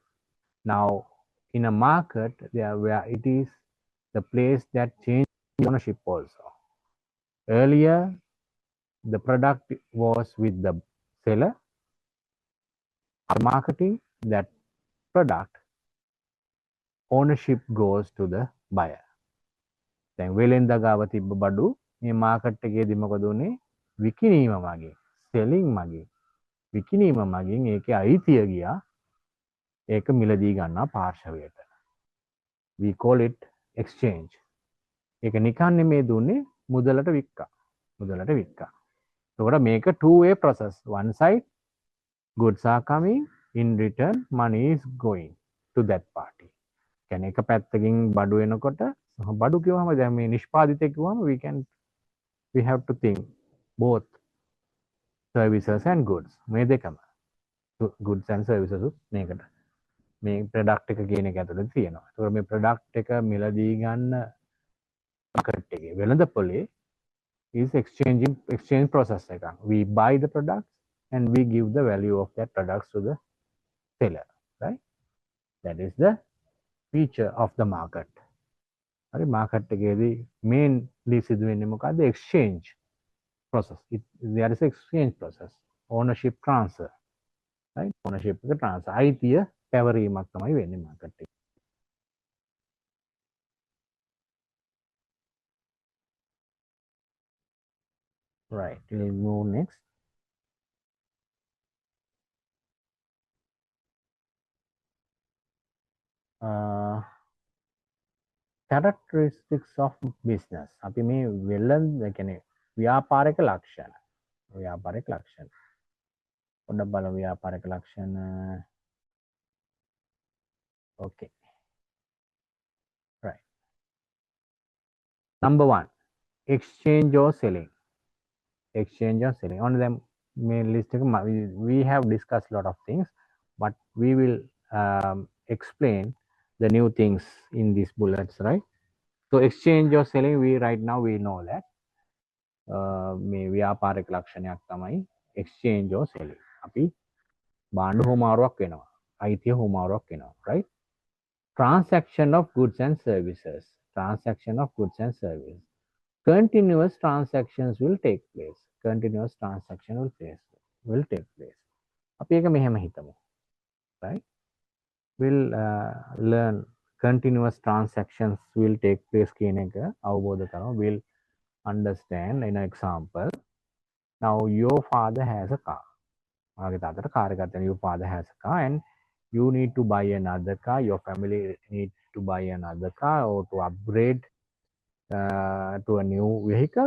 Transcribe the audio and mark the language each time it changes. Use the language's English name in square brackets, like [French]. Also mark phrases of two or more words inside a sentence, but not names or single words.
[English] Now, in a market, there where it is the place that changes ownership also. Earlier, the product was with the seller. After marketing that product, ownership goes to the buyer. [Sinhala] දැන් වෙලෙන්ද ගාව තිබ්බ බඩු මේ මාකට් එකේදී මොකද උනේ? විකිණීම මගින්, selling මගින්, විකිණීම මගින් ඒකේ අයිතිය ගියා. ඒක මිලදී ගන්නා පාර්ශවයට. [English] We call it exchange. [Sinhala] ඒක නිකන් නෙමේ දුන්නේ, මුදලට වික්කා. මුදලට වික්කා. එතකොට මේක [English] two way process. One side goods are coming, in return money is going to that party. [Sinhala] කියන්නේ එක පැත්තකින් බඩු එනකොට බඩු කිව්වම දැන් මේ නිෂ්පාදිතය කිව්වම [English] we have to think both services and goods. [Sinhala] මේ දෙකම [English] goods and services [Sinhala] මේකට මේ ප්‍රොඩක්ට් එක කියන එක ඇතුළේ තියෙනවා. ඒතකොට මේ ප්‍රොඩක්ට් එක මිලදී ගන්න මාකට් එකේ වෙළඳපොලේ [English] is exchange process [Sinhala] එකක්. [English] We buy the products and we give the value of that products to the seller, right? That is the feature of the market. [Sinhala] හරි, මාකට් එකේදී mainly සිදු වෙන්නේ මොකද්ද? [English] exchange process. There is exchange process. Ownership transfer, right? Ownership එක transfer. [Sinhala] අයිතිය පැවරීමක් තමයි වෙන්නේ මාකට් එකේ. [English] Right, we'll move next. Characteristics of business. [Sinhala] අපි මේ වෙළඳ කියන්නේ ව්‍යාපාරික ලක්ෂණ. ව්‍යාපාරික ලක්ෂණ. පොඩ්ඩක් බලමු ව්‍යාපාරික ලක්ෂණ. [English] Okay. Right. Number 1, exchange or selling. Exchange or selling. On the main list, we have discussed a lot of things, but we will explain the new things in these bullets, right? So exchange or selling, we know that [Sinhala] මේ ව්‍යාපාරික ලක්ෂණයක් තමයි [English] exchange or selling. [Sinhala] අපි භාණ්ඩ හුවමාරුවක් වෙනවා, අයිතිය හුවමාරුවක් වෙනවා, [English] right? Transaction of goods and services. Transaction of goods and services. Continuous transactions will take place. Continuous transaction will take place. [Sinhala] අපි ඒක මෙහෙම හිතමු, [English] right? We'll learn continuous transactions will take place [Sinhala] කියන එක අවබෝධ කරගමු. [English] We'll understand in an example. Now your father has a car. Your father has a car and you need to buy another car. Your family needs to buy another car or to upgrade to a new vehicle.